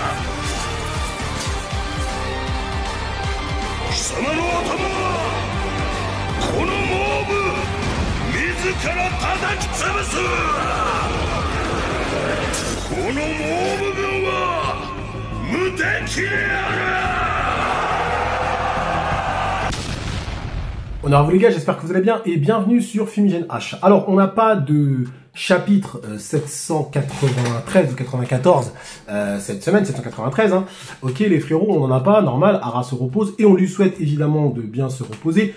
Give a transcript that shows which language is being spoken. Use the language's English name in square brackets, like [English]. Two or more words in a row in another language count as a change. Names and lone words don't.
[Japanese] 貴様の頭はこのモーブ自ら叩き潰す。このモーブ軍は無敵である。 [French] On a vous les gars, j'espère que vous allez bien et bienvenue sur Fumigène H. Alors on n'a pas de chapitre 793 ou 94 cette semaine, 793 hein. Ok les frérots, on n'en a pas, normal, Ara se repose et on lui souhaite évidemment de bien se reposer.